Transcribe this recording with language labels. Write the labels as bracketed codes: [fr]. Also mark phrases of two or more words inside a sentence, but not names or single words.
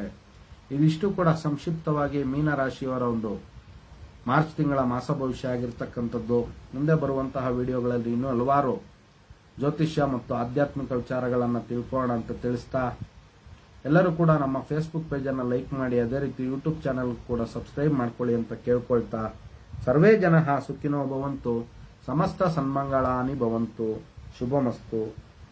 [kn] ಇದಿಷ್ಟು ಕೂಡ ಸಂಕ್ಷಿಪ್ತವಾಗಿ ಮೀನರಾಶಿಯವರ ಒಂದು ಮಾರ್ಚ್ ತಿಂಗಳ ಮಾಸ ಭವಿಷ್ಯ ಆಗಿರ್ತಕ್ಕಂಥದ್ದು. ಮುಂದೆ ಬರುವಂತಹ ವಿಡಿಯೋಗಳಲ್ಲಿ ಇನ್ನೂ ಹಲವಾರು ಜ್ಯೋತಿಷ್ಯ ಮತ್ತು ಆಧ್ಯಾತ್ಮಿಕ ವಿಚಾರಗಳನ್ನು ತಿಳ್ಕೊಳ್ಳೋಣ ಅಂತ ತಿಳಿಸ್ತಾ, ಎಲ್ಲರೂ ಕೂಡ ನಮ್ಮ ಫೇಸ್ಬುಕ್ ಪೇಜನ್ನು ಲೈಕ್ ಮಾಡಿ, ಅದೇ ರೀತಿ ಯೂಟ್ಯೂಬ್ ಚಾನೆಲ್ ಕೂಡ ಸಬ್ಸ್ಕ್ರೈಬ್ ಮಾಡ್ಕೊಳ್ಳಿ ಅಂತ ಕೇಳ್ಕೊಳ್ತಾ, [sa] ಸರ್ವೇ ಜನಃ ಸುಖಿನೋ ಭವಂತು, ಸಮಸ್ತ ಸನ್ಮಂಗಳಾನಿ ಭವಂತು, ಶುಭಮಸ್ತು.